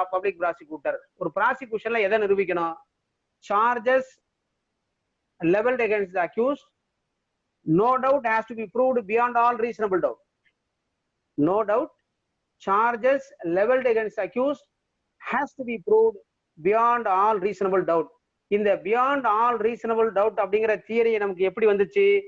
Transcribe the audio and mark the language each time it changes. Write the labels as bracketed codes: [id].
[ta] Public prosecutor ஒரு ப்ராசிக்யூஷன்ல எதை நிரூபிக்கணும்? [en] Charges leveled against the accused, no doubt has to be proved beyond all reasonable doubt. No doubt, charges leveled against the accused has to be proved beyond all reasonable doubt. [ta] இந்த [en] beyond all reasonable doubt [ta] அப்படிங்கிற theory நமக்கு எப்படி வந்துச்சு?